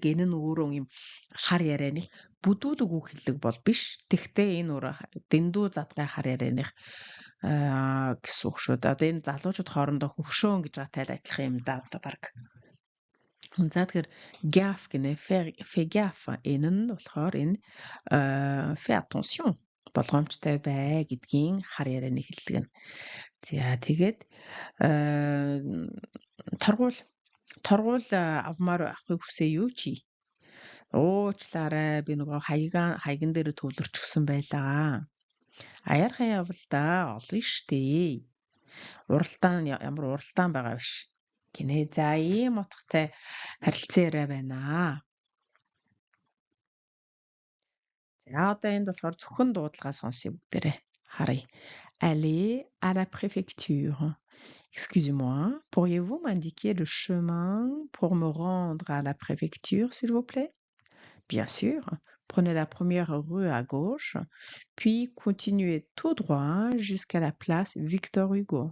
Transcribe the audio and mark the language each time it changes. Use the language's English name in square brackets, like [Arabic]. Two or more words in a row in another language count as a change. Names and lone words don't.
[Mongolian] Энэ нь өөрөө юм хар ярианы бүдүүлэг үг хэллэг бол биш. Тэгтээ энэ өөрөө дэндүү задгай хар ярианых гэсэн үг шүү. Одоо энэ залуучууд хоорондоо хөвшөөн гэж байгаатай л адилхан юм да одоо баг. За тэгэхээр gaffe гинэ [French] fais gaffe [Mongolian] энэ нь болохоор энэ [French] fais attention [Mongolian] болгоомжтой бай гэдгийн хар ярианы хэллэг нь. За тэгээд торгуул авмаар авахыг хүсээ юу чи? Уучлаарай би нөгөө хаяган дээр төвлөрчихсөн байлаа. Аяархан явал да олно штэ. Ямар уралдаан байгаа биш. Гинэ за ийм утгатай харилцаа яриа байна. За одоо энд болохоор зөвхөн дуудлага сонсъё бүгдээрээ харъя. [French] Aller à la préfecture. Excusez-moi, pourriez-vous m'indiquer le chemin pour me rendre à la préfecture, s'il vous plaît? Bien sûr. Prenez la première rue à gauche, puis continuez tout droit jusqu'à la place Victor Hugo.